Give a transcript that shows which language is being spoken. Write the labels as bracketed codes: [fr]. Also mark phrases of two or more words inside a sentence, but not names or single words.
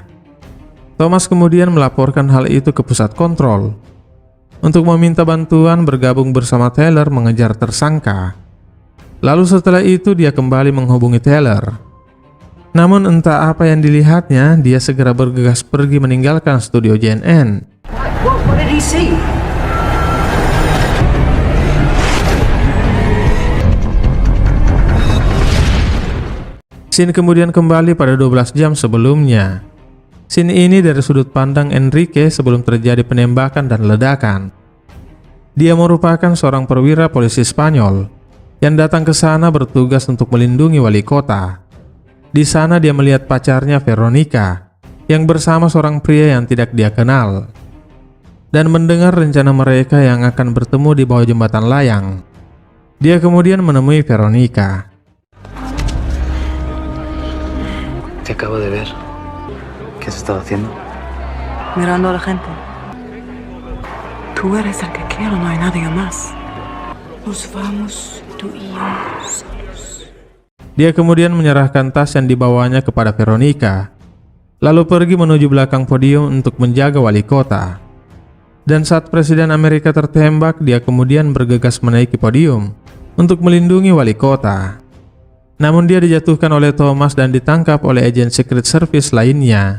[id] Thomas kemudian melaporkan hal itu ke pusat kontrol untuk meminta bantuan bergabung bersama Taylor mengejar tersangka. Lalu setelah itu dia kembali menghubungi Taylor. Namun entah apa yang dilihatnya, dia segera bergegas pergi meninggalkan studio JNN. [en] What did he see? [id] Scene kemudian kembali pada 12 jam sebelumnya. Scene ini dari sudut pandang Enrique sebelum terjadi penembakan dan ledakan. Dia merupakan seorang perwira polisi Spanyol yang datang ke sana bertugas untuk melindungi wali kota. Di sana dia melihat pacarnya Veronica yang bersama seorang pria yang tidak dia kenal dan mendengar rencana mereka yang akan bertemu di bawah jembatan layang. Dia kemudian menemui Veronica. [es] Te acabo de ver. ¿Qué has estado haciendo? Mirando a la gente. Tú eres el que quiero, no hay nadie más. Nos vamos, tú y yo solos. [id] Dia kemudian menyerahkan tas yang dibawanya kepada Veronica, lalu pergi menuju belakang podium untuk menjaga wali kota. Dan saat Presiden Amerika tertembak, dia kemudian bergegas menaiki podium untuk melindungi wali kota. Namun dia dijatuhkan oleh Thomas dan ditangkap oleh agen Secret Service lainnya.